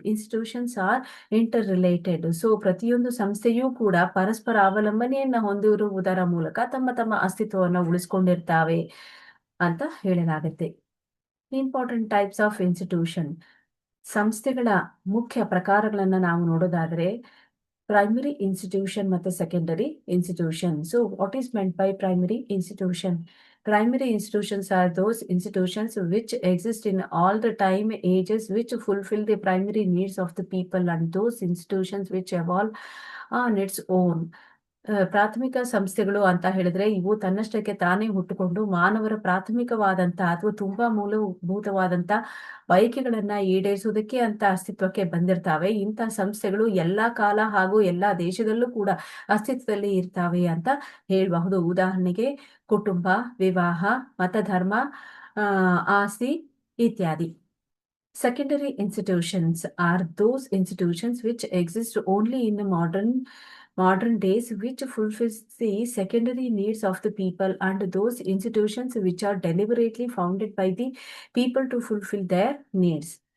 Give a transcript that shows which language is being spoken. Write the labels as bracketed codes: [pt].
[en] Institutions are interrelated. [kn] So ಪ್ರತಿಯೊಂದು ಸಂಸ್ಥೆಯೂ ಕೂಡ ಪರಸ್ಪರ ಅವಲಂಬನೆಯನ್ನ ಹೊಂದಿರುವುದರ ಮೂಲಕ ತಮ್ಮ ತಮ್ಮ ಅಸ್ತಿತ್ವವನ್ನು ಉಳಿಸ್ಕೊಂಡಿರ್ತಾವೆ ಅಂತ ಹೇಳಲಾಗುತ್ತೆ. [en] Important types of institution. [kn] ಸಂಸ್ಥೆಗಳ ಮುಖ್ಯ ಪ್ರಕಾರಗಳನ್ನ ನಾವು ನೋಡೋದಾದ್ರೆ, ಪ್ರೈಮರಿ ಇನ್ಸ್ಟಿಟ್ಯೂಷನ್ ಮತ್ತೆ secondary institution. [en] So what is meant by primary institution? Primary institutions are those institutions which exist in all the time ages, which fulfill the primary needs of the people, and those institutions which evolve on its own. [kn] ಪ್ರಾಥಮಿಕ ಸಂಸ್ಥೆಗಳು ಅಂತ ಹೇಳಿದ್ರೆ ಇವು ತನ್ನಷ್ಟಕ್ಕೆ ತಾನೇ ಹುಟ್ಟುಕೊಂಡು ಮಾನವರ ಪ್ರಾಥಮಿಕವಾದಂತ ಅಥವಾ ತುಂಬಾ ಮೂಲಭೂತವಾದಂತ ಬಯಕೆಗಳನ್ನ ಈಡೇರಿಸುವುದಕ್ಕೆ ಅಂತ ಅಸ್ತಿತ್ವಕ್ಕೆ ಬಂದಿರ್ತಾವೆ. ಇಂಥ ಸಂಸ್ಥೆಗಳು ಎಲ್ಲಾ ಕಾಲ ಹಾಗೂ ಎಲ್ಲಾ ದೇಶದಲ್ಲೂ ಕೂಡ ಅಸ್ತಿತ್ವದಲ್ಲಿ ಇರ್ತಾವೆ ಅಂತ ಹೇಳಬಹುದು. ಉದಾಹರಣೆಗೆ ಕುಟುಂಬ, ವಿವಾಹ, ಮತಧರ್ಮ, ಆಸ್ತಿ ಇತ್ಯಾದಿ. [en] Secondary institutions are those institutions which exist only in the modern days, which fulfills the secondary needs of the people, and those institutions which are deliberately founded by the people to fulfill their needs.